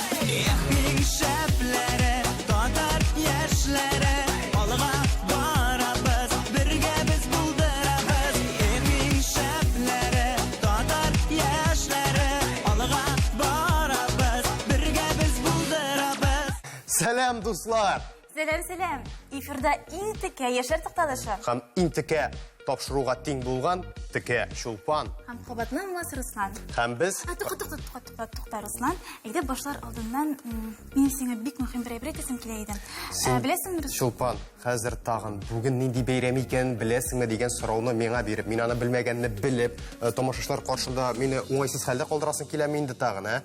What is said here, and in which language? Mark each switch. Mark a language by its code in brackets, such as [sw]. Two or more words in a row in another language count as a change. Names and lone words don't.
[tt] Ehning şəpləri, tatar yaşları, alğa barabız, birgə biz buldurabız. Ehning şəpləri, tatar yaşları, alğa barabız, birgə biz buldurabız. Selam dostlar. Selam. Эфирда иң текә яшьләр тукталышы. Һәм иң текә тапшыруга тиң булган текә Чулпан. Һәм кабатны Мулласы Руслан. Һәм без Тукта Руслан. Әйдә башлар алдыннан мин сиңа бик мөһим бер әйбер әйтәсем килә иде. Беләсеңме, Руслан? Чулпан, хәзер тагын бүген нинди бәйрәм икән беләсеңме дигән сорауны миңа биреп, мин аны белмәгәнне белеп, тамашачылар каршында мине уңайсыз хәлдә калдырасың киләме инде тагын, ә?